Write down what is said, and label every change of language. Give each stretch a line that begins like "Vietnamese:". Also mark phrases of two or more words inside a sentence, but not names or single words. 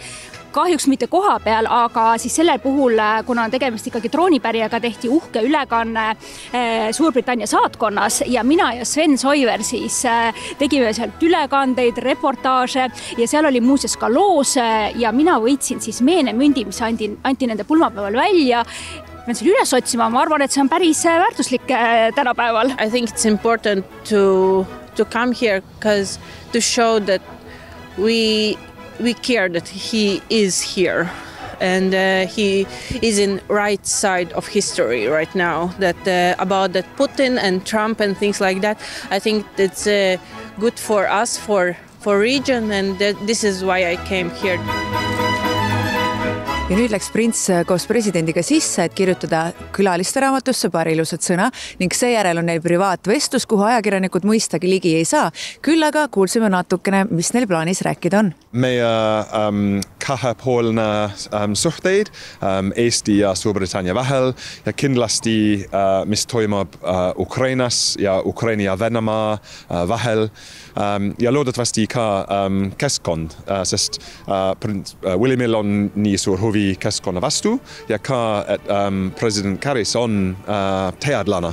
Estonian: Kahjuks mitte koha peal, aga siis sellel puhul, kuna on tegemist ikkagi troonipärijaga, tehti uhke ülekanne Suurbritannia saatkonnas ja mina ja Sven Soiver siis tegime sealt ülekandeid, reportaaže ja seal oli muuseas ka loos ja mina võitsin siis meenemündi, mis anti nende pulmapäeval välja. Pean selle üles otsima, ma arvan, et see on päris väärtuslik tänapäeval.
English: I think it's important to come here because to show that we care that he is here and he is in right side of history right now, that about that Putin and Trump and things like that. I think it's good for us, for region, and this is why I came here.
Estonian: Ja nüüd läks prints koos presidendiga sisse, et kirjutada külaliste raamatusse paar ilusat sõna ning seejärel on neil privaatvestlus, kuhu ajakirjanikud mõistagi ligi ei saa. Küll aga kuulsime natukene, mis neil plaanis rääkida on. Meie kahepoolne suhteid Eesti ja Suurbritannia vahel ja kindlasti, mis toimub Ukrainas ja Ukraina ja Venemaa vahel ja loodetavasti ka keskkond, sest prints Williamil on nii suur huvi keskkonna vastu ja ka, et president Karis on teadlane.